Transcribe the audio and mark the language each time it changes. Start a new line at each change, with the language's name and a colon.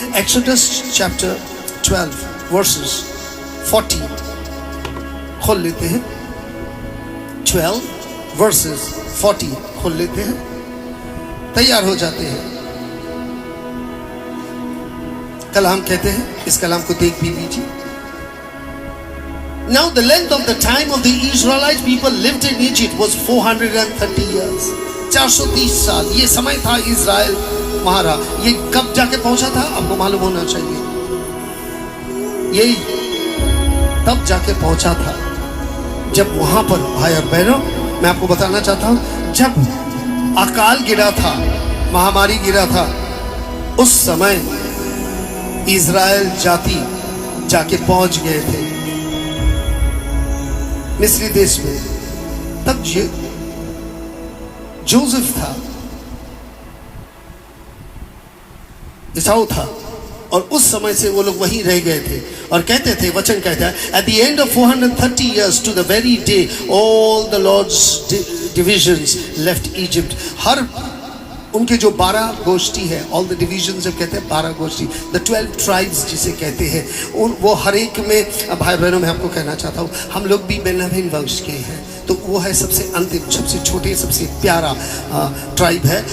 Hindi: Exodus chapter 12 versus 40 खोल लेते हैं। 12 वर्सेस 40 खोल लेते हैं, तैयार हो जाते हैं। कलाम कहते हैं, इस कलाम को देख भी लीजिए।
English: Now the length of the time of the Israelite people lived in Egypt was 430 years.
Hindi: 430 साल ये समय था इज़राइल वहां रहा। ये कब जाके पहुंचा था आपको मालूम होना चाहिए। यही तब जाके पहुंचा था जब वहां पर, भाई और बहनों मैं आपको बताना चाहता हूं, जब अकाल गिरा था, महामारी गिरा था, उस समय इज़राइल जाति जाके पहुंच गए थे मिस्री देश में। तब जोसेफ था, एसाऊ था, और उस समय से वो लोग वहीं रह गए थे। और कहते थे, वचन कहता है,
English: at the end of 430 years to the very day all the Lord's divisions left Egypt.
Hindi: हर उनके जो 12 गोष्ठी है,
English: all the divisions
Hindi: जब कहते हैं 12 गोष्ठी,
English: the 12 tribes
Hindi: जिसे कहते हैं, उन वो हर एक में, भाई बहनों मैं आपको कहना चाहता हूँ, हम लोग भी बेन्यामीन वंश के हैं, तो वो है सबसे अंतिम, सबसे छोटे, सबसे प्यारा ट्राइब है।